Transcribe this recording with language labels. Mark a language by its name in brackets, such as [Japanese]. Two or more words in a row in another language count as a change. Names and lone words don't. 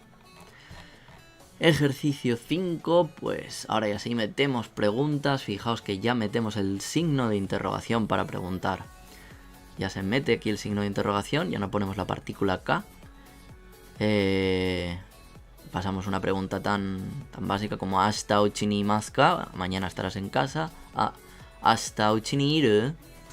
[Spanish] Ejercicio 5, pues ahora ya sí metemos preguntas. Fijaos que ya metemos el signo de interrogación para preguntar. Ya se mete aquí el signo de interrogación, ya no ponemos la partícula K. Pasamos una pregunta tan básica como [Japanese] Ashita uchi ni imasu ka, [Spanish] mañana estarás en casa, a [Japanese] Ashita uchi ni iru,